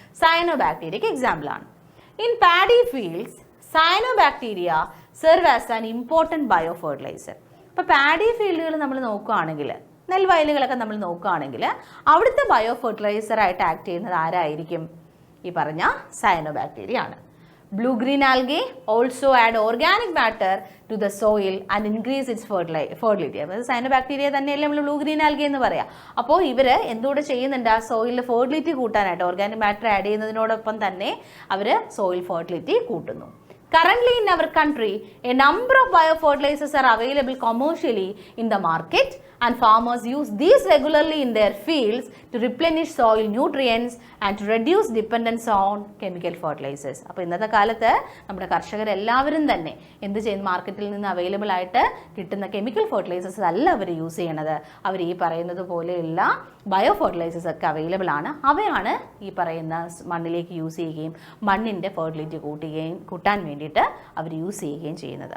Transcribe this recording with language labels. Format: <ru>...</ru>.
<ml>Cyano ബാക്ടീരിയയ്ക്ക് എക്സാമ്പിളാണ്.</ml> <en>In paddy fields cyanobacteria serve as an important biofertiliser.</en> <ml>ഇപ്പോൾ paddy ഫീൽഡുകൾ നമ്മൾ നോക്കുകയാണെങ്കിൽ, നെൽവയലുകളൊക്കെ നമ്മൾ നോക്കുകയാണെങ്കിൽ അവിടുത്തെ ബയോ ഫെർട്ടിലൈസർ ആയിട്ട് ആക്ട് ചെയ്യുന്നത് ആരായിരിക്കും? ഈ പറഞ്ഞ സയനോ ബാക്ടീരിയ ആണ്.</ml> <en>Blue green algae also add organic matter to the soil and increase its fertility.</en> <ml>അപ്പോൾ സയനോ ബാക്ടീരിയ തന്നെയല്ലേ നമ്മൾ ബ്ലൂ ഗ്രീൻ ആൽഗെ എന്ന് പറയാം. അപ്പോൾ ഇവർ എന്തുകൂടെ ചെയ്യുന്നുണ്ട്? ആ സോയിലിൽ ഫെർട്ടിലിറ്റി കൂട്ടാനായിട്ട് ഓർഗാനിക് മാറ്റർ ആഡ് ചെയ്യുന്നതിനോടൊപ്പം തന്നെ അവർ സോയിൽ ഫെർട്ടിലിറ്റി കൂട്ടുന്നു.</ml> <en>Currently in our country, a number of biofertilizers are available commercially in the market and farmers use these regularly in their fields to replenish soil nutrients and to reduce dependence on chemical fertilizers.</en> <ml>അപ്പോൾ ഇന്നത്തെ കാലത്ത് നമ്മുടെ കർഷകരെല്ലാവരും തന്നെ എന്ത് ചെയ്യുന്നു? മാർക്കറ്റിൽ നിന്ന് available ആയിട്ട് കിട്ടുന്ന കെമിക്കൽ ഫെർട്ടിലൈസേഴ്സ് അല്ല അവർ യൂസ് ചെയ്യണത്. അവർ ഈ പറയുന്നത് പോലെയുള്ള ബയോ ഫെർട്ടിലൈസേഴ്സ് ഒക്കെ അവൈലബിൾ ആണ്. അവയാണ് ഈ പറയുന്ന മണ്ണിലേക്ക് യൂസ് ചെയ്യുകയും മണ്ണിൻ്റെ ഫെർട്ടിലിറ്റി കൂട്ടാൻ വേണ്ടിയിട്ട് അവർ യൂസ് ചെയ്യുകയും ചെയ്യുന്നത്.</ml>